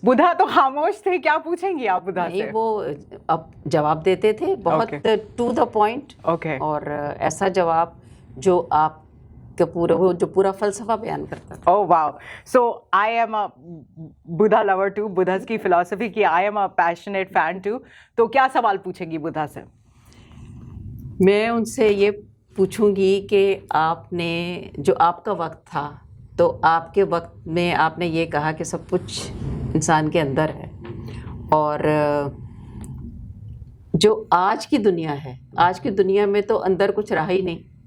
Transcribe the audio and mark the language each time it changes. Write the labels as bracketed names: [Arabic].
[Urdu] Buddha تو خاموش تھے, کیا پوچھیں گی آپ بدھا سے؟ وہ اب جواب دیتے تھے بہت [English] to the point, [Urdu] اور ایسا جواب جو آپ کا پورا فلسفہ بیان کرتا تھا. [English] Oh wow. So I am a Buddha lover too. [Urdu] بدھا's کی فلسفی کی [English] I am a passionate fan too. [Urdu] تو کیا سوال پوچھیں گی بدھا سے؟ میں ان سے یہ پوچھوں گی کہ آپ نے جو آپ کا وقت تھا, تو آپ کے وقت میں آپ نے یہ کہا کہ سب کچھ انسان کے اندر ہے, اور جو آج کی دنیا ہے, آج کی دنیا میں تو اندر کچھ رہا ہی نہیں.